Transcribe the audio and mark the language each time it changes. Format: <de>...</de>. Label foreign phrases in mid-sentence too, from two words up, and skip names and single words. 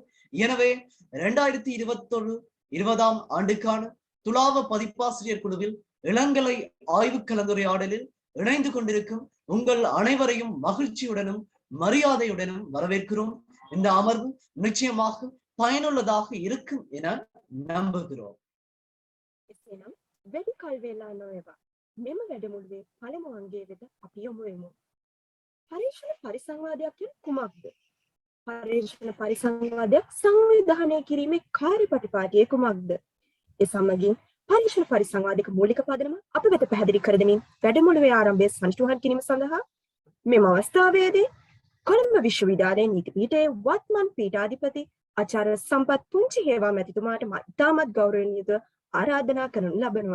<ta>எனவே 2021-20 ஆண்டுக்கான துலாவ பதிப்பாசிரியர் குழுவில் இளங்கலை ஆய்வு கலந்துரையாடலில் இணைந்து கொண்டிருக்கும் உங்கள் அனைவரையும் மகிழ்ச்சியுடனும் மரியாதையுடனும் வரவேற்கிறோம். இந்த அமர்வு நிச்சயமாக பயனுள்ளதாக இருக்கும் என நம்புகிறோம்.</ta> <si>මෙම වැඩමුළුවේ පළමු අංගයේ වෙත අපි යොමු වෙමු. පරීක්ෂණ පරිසංවාදයක් කියන්නේ කුමක්ද? පරීක්ෂණ පරිසංවාදයක් සංවිධානය කිරීමේ කාර්යපටිපාටිය කුමක්ද? ඒ සමගින් පරීක්ෂණ පරිසංවාදික මූලික පදනම අප වෙත පැහැදිලි කර දෙමින් වැඩමුළුවේ ආරම්භය සනිටුහන් කිරීම සඳහා මෙම අවස්ථාවේදී කොළඹ විශ්වවිද්‍යාලයේ නීති පීඨයේ වත්මන් පීඨාධිපති ආචාර්ය සම්පත් පුංචිහේවා මැතිතුමාට ඉතාමත් ගෞරවනීයව ආරාධනා කරනු ලබනවා.</si>